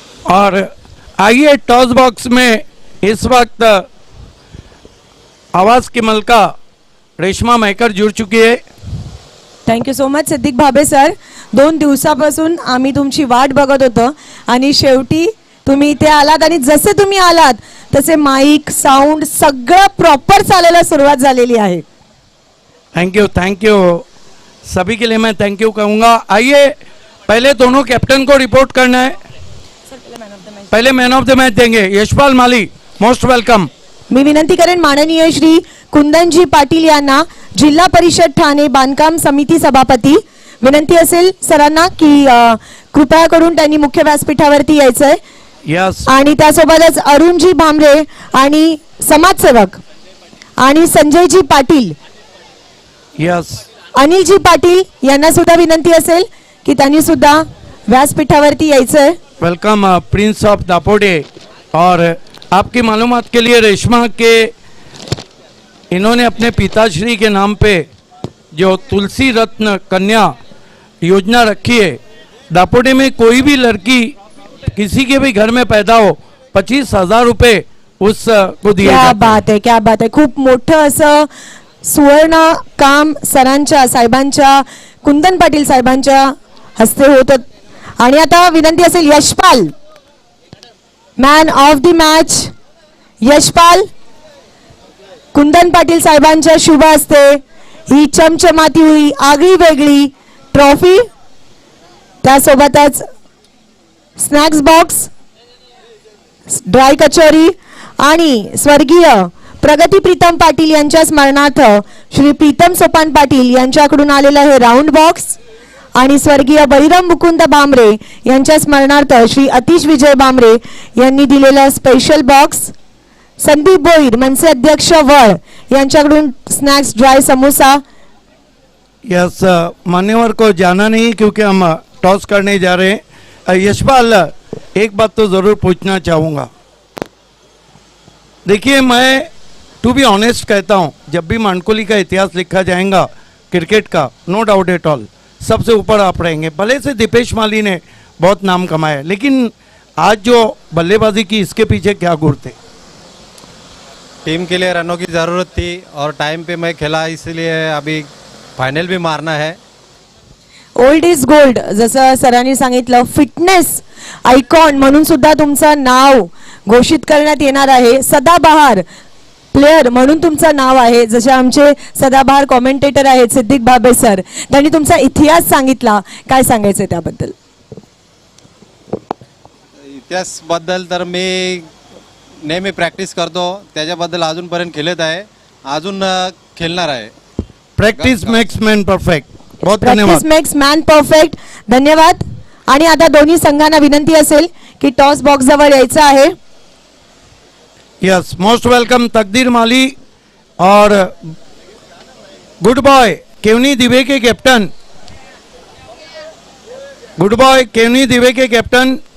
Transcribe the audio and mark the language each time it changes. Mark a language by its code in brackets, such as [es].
[hi] और आइए toss box में इस वक्त आवाज की मलका रेश्मा मैकर जुड़ चुकी है. [en] Thank you so much Siddique Bhabe sir. [mr] 2 दिवसापासून आम्ही तुमची वाट बघत होतो आणि शेवटी तुम्ही इथे आलात आणि जसे तुम्ही आलात तसे माईक साऊंड सगळं प्रॉपर चालायला सुरुवात झालेली आहे. [hi] थैंक यू सभी के लिए मैं थैंक यू कहूँगा. आइए पहले दोनों कैप्टन को रिपोर्ट करना है. पहले मैन ऑफ द मैच देंगे यशपाल माली. [en] Most welcome. [mr] मी विनंती करेन माननीय श्री कुंदनजी पाटील यांना, जिल्हा परिषद ठाणे बांधकाम समिती सभापती, विनंती असेल सरांना की कृपया करून त्यांनी मुख्य व्यासपीठावरती यायचंय. [en] yes [mr] आणि त्यासोबतच अरुणजी भामरे आणि समाजसेवक आणि संजयजी पाटील, [en] yes [mr] अनिलजी पाटील यांना सुद्धा विनंती असेल की त्यांनी सुद्धा व्यासपीठावरती यायचंय. [en] Welcome prince of Dapode. [hi] और आपकी मालूमात के लिए रेशमा के इन्होंने अपने पिताश्री के नाम पे जो तुलसी रत्न कन्या योजना रखी है. दापोडे में कोई भी लड़की किसी के भी घर में पैदा हो 25,000 रुपये उस को दिए क्या जाते हैं. [mr] बात आहे, क्या बात आहे. खूप मोठं असं सुवर्ण काम सरांच्या साहेबांच्या, कुंदन पाटील साहेबांच्या हस्ते होत. आणि आता विनंती असेल Yashpal, man of the match Yashpal, कुंदन पाटील साहेबांच्या शुभ हस्ते ही [hi] चमचमाती हुई [mr] आगळी वेगळी ट्रॉफी, त्यासोबतच स्नॅक्स बॉक्स, ड्राय कचोरी आणि स्वर्गीय प्रगती प्रीतम पाटील यांच्या स्मरणार्थ श्री प्रीतम सोपान पाटील यांच्याकडून आलेलं हे राऊंड बॉक्स आणि स्वर्गीय बळीराम मुकुंद भामरे यांच्या स्मरणार्थ श्री अतिश विजय भामरे यांनी दिलेलं स्पेशल बॉक्स. संदीप भोईर मनसे अध्यक्ष वळ यांच्याकडून स्नॅक्स ड्राय समोसा. [hi] यस मान्यवर को जाना नहीं क्योंकि हम टॉस करने जा रहे हैं. यशपाल, एक बात तो ज़रूर पूछना चाहूँगा. देखिए, मैं [en] to be honest [hi] कहता हूँ, जब भी मानकोली का इतिहास लिखा जाएगा क्रिकेट का, [en] no doubt at all [hi] सबसे ऊपर आप रहेंगे. भले से दीपेश माली ने बहुत नाम कमाया, लेकिन आज जो बल्लेबाजी की इसके पीछे क्या गुर थे? टीम के लिए रनों की ज़रूरत थी और टाइम पे मैं खेला, इसलिए अभी फाइनल भी मारना है. [en] old is gold, [mr] जसं सरांनी सांगितलं, फिटनेस आयकॉन म्हणून सुद्धा तुमचं नाव घोषित करण्यात येणार आहे. सदाबहार प्लेयर म्हणून तुमचं नाव आहे. जसे आमचे सदाबहार कॉमेंटेटर आहेत सिद्दीक बाबे सर, त्यांनी तुमचा इतिहास सांगितला. काय सांगायचं त्याबद्दल? इतिहासबद्दल तर मी नेहमी प्रॅक्टिस करतो, त्याच्याबद्दल अजूनपर्यंत खेळत आहे, अजून खेळणार आहे. [en] Practice makes man perfect. [hi] बहुत धन्यवाद. [en] Practice makes man perfect. धन्यवाद. [mr] आणि आता दोन्ही संघांना विनंती असेल की टॉस बॉक्स जवळ यायचं आहे. [hi] यस, [en] most welcome [hi] तकदीर माली और गुड बॉय केवनी दिवे के कैप्टन, गुड बॉय केवनी दिवे के कैप्टन.